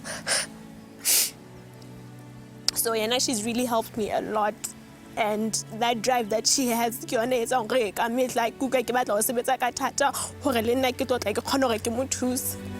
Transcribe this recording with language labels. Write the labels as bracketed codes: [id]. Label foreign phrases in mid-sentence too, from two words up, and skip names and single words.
[en] So Yana, she's really helped me a lot and that drive that she has [st] ke yona etsa hore ka metla kuka ke batla ho sebetsa ka thata hore le nna ke tlotla ke kgona hore ke mo thuse.